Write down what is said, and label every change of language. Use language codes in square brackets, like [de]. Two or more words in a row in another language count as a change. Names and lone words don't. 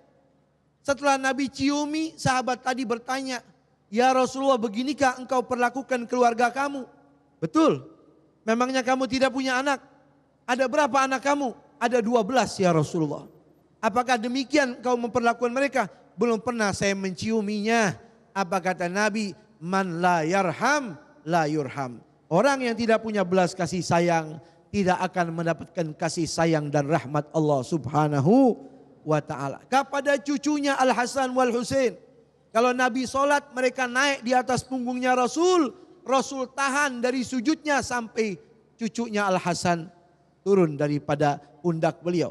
[id] Setelah Nabi ciumi, sahabat tadi bertanya, [ar] "يا رسول الله, [id] beginikah engkau perlakukan keluarga kamu?" "Betul. Memangnya kamu tidak punya anak? Ada berapa anak kamu?" "Ada 12 [ar] يا رسول الله." [id] "Apakah demikian kau memperlakukan mereka?" "Belum pernah saya menciuminya." Apa kata Nabi? [ar] "من لا يرحم لا يرحم." [id] Orang yang tidak punya belas kasih sayang tidak akan mendapatkan kasih sayang dan rahmat Allah [ar] سبحانه وتعالى. [id] Kepada cucunya Al-Hasan wal Husain, kalau Nabi sholat mereka naik di atas punggungnya Rasul. Rasul tahan dari sujudnya sampai cucunya Al-Hasan turun daripada pundak beliau.